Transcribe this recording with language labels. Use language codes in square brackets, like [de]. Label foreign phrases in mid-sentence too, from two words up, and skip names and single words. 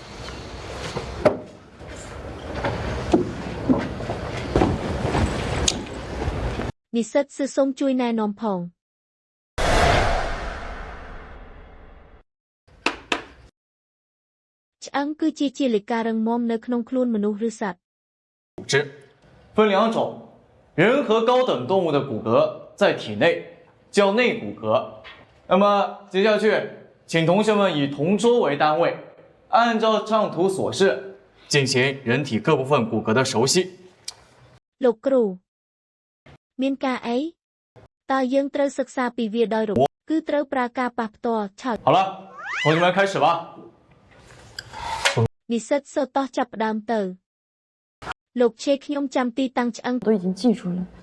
[km] និស្សិតសឺសូមជួយណែនាំផងឆ្អឹងគឺជាជាលិការឹងមាំនៅក្នុងខ្លួនមនុស្សឬសត្វ [zh] 组织分两种人和高等动物的骨骼在体内叫内骨骼那么接下去请同学们以同桌为单位按照上图所示进行人体各部分骨骼的熟悉 [km] លោកគ្រូមានការអីតើយើងត្រូវសិក្សាពីវាដោយរបបគឺត្រូវប្រើការប៉ះផ្ទាល់ឆោត [zh] 好了同学们开始吧 [km] និស្សិតសូតោះចាប់ផ្ដើមទៅលោកឆេខ្ញុំចាំទីតាំងឆ្អឹង [zh] 都已经记住了